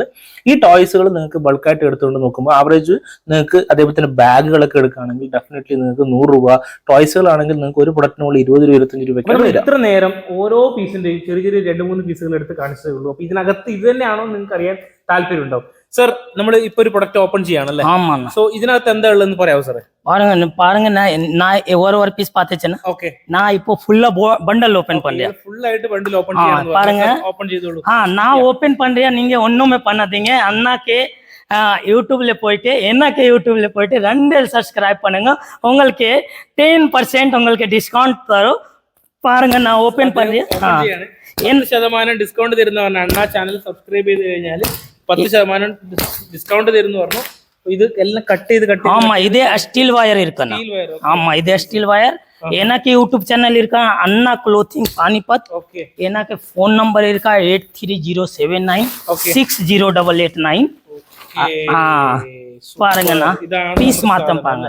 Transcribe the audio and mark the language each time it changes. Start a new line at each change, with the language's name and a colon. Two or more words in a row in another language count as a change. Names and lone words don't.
Malayalam: ഈ ടോയ്സുകൾ നിങ്ങൾക്ക് ബൾക്കായിട്ട് എടുത്തുകൊണ്ട് നോക്കുമ്പോൾ ആവറേജ് നിങ്ങൾക്ക്, അതേപോലെ തന്നെ ബാഗുകളൊക്കെ എടുക്കുകയാണെങ്കിൽ ഡെഫിനറ്റ്ലി നിങ്ങൾക്ക് 100 രൂപ. ടോയ്സുകളാണെങ്കിൽ നിങ്ങൾക്ക് ഒരു പ്രൊഡക്റ്റിനുള്ള 20 25 രൂപയ്ക്ക്. ഇത്ര നേരം ഓരോ പീസിന്റെയും ചെറിയ ചെറിയ 2-3 പീസുകൾ എടുത്ത് കാണിച്ചതേ ഉള്ളൂ. അപ്പൊ ഇതിനകത്ത് ഇത് തന്നെയാണോ നിങ്ങൾക്ക് അറിയാൻ താല്പര്യം ഉണ്ടാവും. സർ, നമ്മൾ ഇപ്പൊ ഒരു
English: പ്രൊഡക്റ്റ് ഓപ്പൺ
Malayalam: ചെയ്യാണല്ലേ? സോ ഇതിനകത്ത് എന്താ ഉള്ളതെന്ന് പറയാമോ സാറേ?
Tamil: பாருங்க நான் ஒரு பீஸ் பார்த்துச்சேன்னா ஓகே, நான் இப்போ ஃபுல்லா
English: bundle open
Tamil: பண்றேன்.
Malayalam: ഫുൾ ആയിട്ട്
English: bundle open
Malayalam: ചെയ്യണം
Tamil: பாருங்க.
Malayalam: ഓപ്പൺ ചെയ്തോളൂ.
Tamil: நான் ஓபன் பண்றேன், நீங்க ஒண்ணுமே பண்ணாதீங்க. அண்ணாக்கே யூடியூப்ல போயிட்டு என்னக்கே யூடியூப்ல போயிட்டு 2 சப்ஸ்கிரைப் பண்ணுங்க. உங்களுக்கு 10% உங்களுக்கு டிஸ்கவுண்ட் தரும். பாருங்க, நான் ஓபன் பண்றேன்.
Malayalam: 10% ഡിസ്കൗണ്ട് തരുന്നവരാണ്. അണ്ണാ
English: channel subscribe
Malayalam: ചെയ്ത് കഴിഞ്ഞാൽ 10% ഡിസ്കൗണ്ട് തരുന്നു പറഞ്ഞു. ഇത് എല്ലാം കട്ട് ചെയ്ത്
Tamil: ஆமா, இதே
English: steel wire
Tamil: இருக்கணும். ஆமா, இதே
English: steel wire.
Tamil: எனக்கு
English: YouTube channel
Tamil: இருக்கா அண்ணா க்ளோத்திங் பானிபத். ஓகே, எனக்கு ஃபோன் நம்பர் இருக்கா 8307960889. பாருங்கண்ணா, பீஸ் மாத்தம் பாருங்க.